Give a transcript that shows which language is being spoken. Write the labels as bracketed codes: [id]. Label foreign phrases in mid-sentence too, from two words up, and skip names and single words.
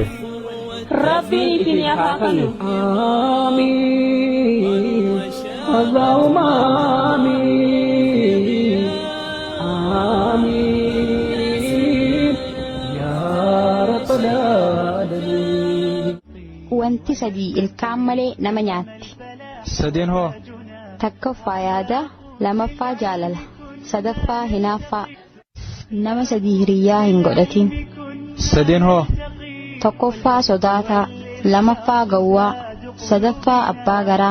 [ar] ربي إسني أفاقني آمين اللهم آمين آمين يا رب العالمين. [om] Wanti sadii ilkaan malee nama nyaatti. Sadeen hoo Takkaffaa yaada, lamaffaa jaalala, sadaffaa hinaaffaa. Nama sadii hiriyyaa hin godhatin. sadeen hoo Tokkoffaa sodaataa, lamaffaa gawwaa, sadaffaa abbaa garaa.